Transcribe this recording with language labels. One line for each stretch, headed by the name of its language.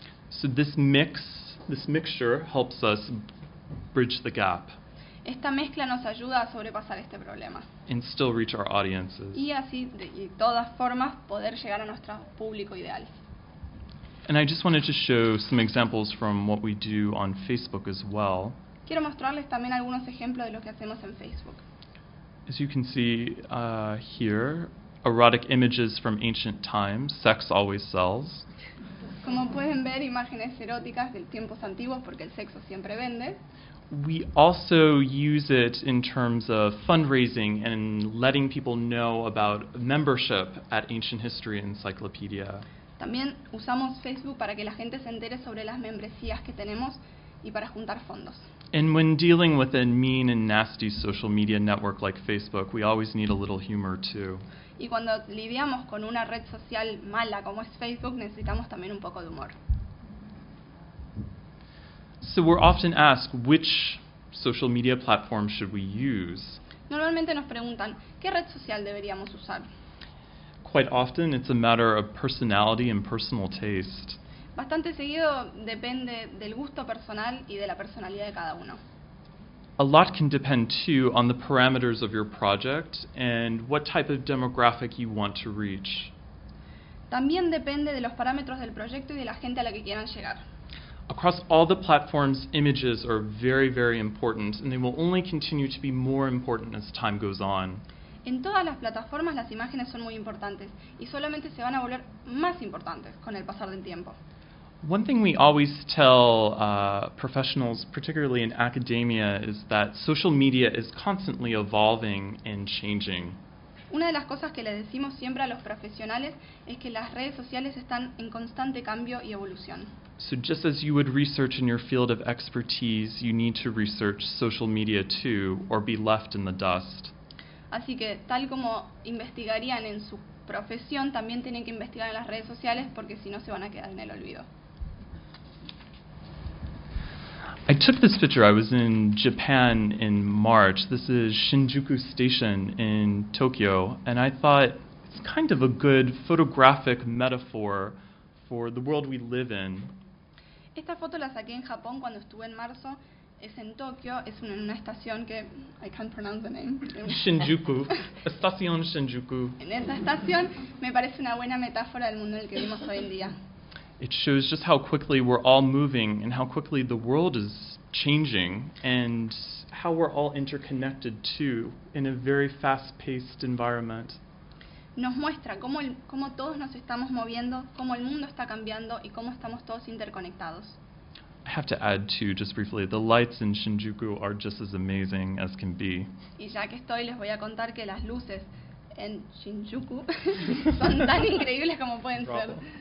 English: So this mixture helps us bridge the gap.
Spanish: Esta mezcla nos ayuda a sobrepasar este problema.
English: And still reach our audiences.
Spanish: Y así, de todas formas, poder llegar a nuestro público ideal.
English: And I just wanted to show some examples from what we do on Facebook as well.
Spanish: Quiero mostrarles también algunos ejemplos de lo que hacemos en Facebook.
English: as you can see here, erotic images from ancient times. Sex always sells.
Spanish: Como pueden ver, imágenes eróticas de tiempos antiguos porque el sexo siempre vende.
English: We also use it in terms of fundraising and letting people know about membership at Ancient History Encyclopedia.
Spanish: También usamos Facebook para que la gente se entere sobre las membresías que tenemos y para juntar fondos.
English: And when dealing with a mean and nasty social media network like Facebook, we always need a little humor too.
Spanish: Y cuando lidiamos con una red social mala como es Facebook, necesitamos también un poco de humor.
English: So we're often asked, which social media platform should we use?
Spanish: Normalmente nos preguntan, ¿qué red social deberíamos usar?
English: Quite often, it's a matter of personality and personal taste.
Spanish: Bastante seguido depende del gusto personal y de la personalidad de cada uno.
English: A lot can depend, too, on the parameters of your project and what type of demographic you want to reach.
Spanish: También depende de los parámetros del proyecto y de la gente a la que quieran llegar.
English: Across all the platforms, images are very, very important, and they will only continue to be more important as time goes on.
Spanish: En todas las plataformas las imágenes son muy importantes y solamente se van a volver más importantes con el pasar del tiempo.
English: One thing we always tell professionals, particularly in academia, is that social media is constantly evolving and changing.
Spanish: Una de las cosas que le decimos siempre a los profesionales es que las redes sociales están en constante cambio y evolución.
English: So just as you would research in your field of expertise, you need to research social media too, or be left in the dust.
Spanish: Así que, tal como investigarían en su profesión, también tienen que investigar en las redes sociales porque si no se van a quedar en el olvido.
English: I took this picture. I was in Japan in March. This is Shinjuku Station in Tokyo, and I thought it's kind of a good photographic metaphor for the world we live in.
Spanish: Esta foto la saqué en Japón cuando estuve en marzo. Es en Tokio, es en una estación que...
English: I can't pronounce the name.
Spanish: Shinjuku. Estación Shinjuku. En esa estación me parece una buena metáfora del mundo en el que vivimos hoy en día.
English: It shows just how quickly we're all moving and how quickly the world is changing and how we're all interconnected too in a very fast-paced environment.
Spanish: Nos muestra cómo todos nos estamos moviendo, cómo el mundo está cambiando y cómo estamos todos interconectados.
English: I have to add too, just briefly, the lights in Shinjuku are just as amazing as can be.
Spanish: Y ya que estoy, les voy a contar que las luces en Shinjuku son tan increíbles como pueden ser.